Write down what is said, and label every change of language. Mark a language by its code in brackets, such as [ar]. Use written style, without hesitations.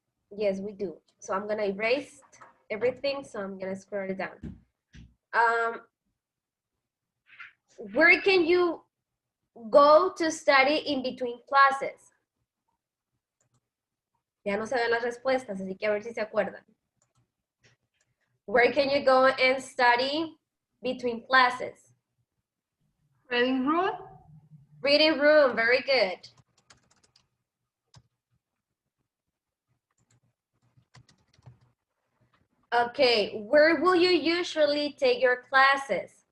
[en] Yes, we do. So I'm gonna erase everything, so I'm gonna scroll it down. Where can you go to study in between classes? [es] Ya no se ven las respuestas, así que a ver si se acuerdan. [en] Where can you go and study between classes? Reading room. Reading room, very good. Okay, where will you usually take your classes?